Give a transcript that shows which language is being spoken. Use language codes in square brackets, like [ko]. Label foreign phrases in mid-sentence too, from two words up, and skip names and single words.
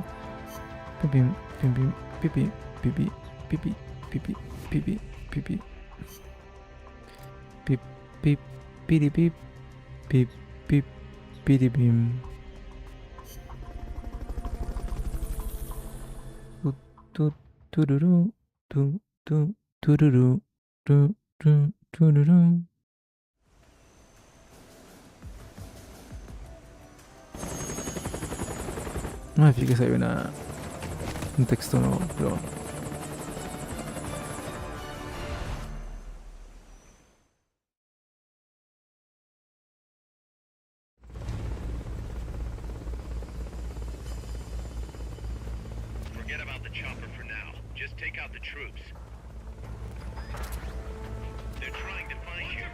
[es] Bim bim bim bim pipi pipi pipi pipi pipi pipi. Pip pip piri pip pip pip piri bim. Tu tururu tu tu tururu tu tu tururu. No me fijes, hay un texto nuevo, pero bueno. [en] Forget about the chopper for now. Just take out the troops. They're trying to find you.